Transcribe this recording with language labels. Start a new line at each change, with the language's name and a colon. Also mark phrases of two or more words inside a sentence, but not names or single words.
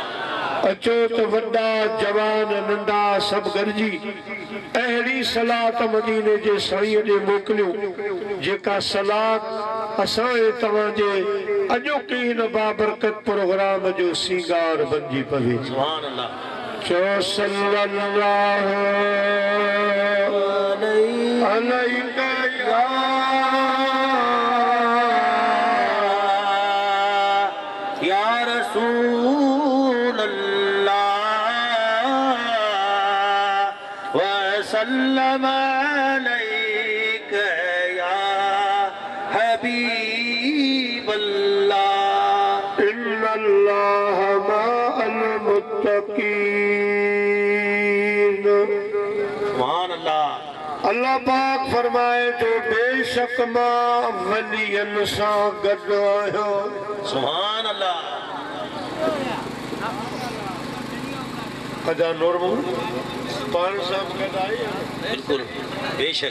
Sindhi: अचो त वॾा जवान नंढा सभु गॾिजी अहिड़ी सलात मदीने जे साईं ॾे मोकिलियो जेका सलात असां ऐं तव्हांजे अॼोके हिन बाबरकत प्रोग्राम जो सींगार बणिजी पवे।
Arabic: سبحان الله. चो صلى الله عليك يا رسول الله وسلم عليك يا حبيب الله إن الله مع المتقين. سبحان الله.
Sindhi: अल्लाह पाक फरमाए तो बेशक मां वलियन सां गॾु आहियां।
Arabic: سبحان الله.
Sindhi: अदा नूरमो पाण सां गॾु आहे बिल्कुल बेशक।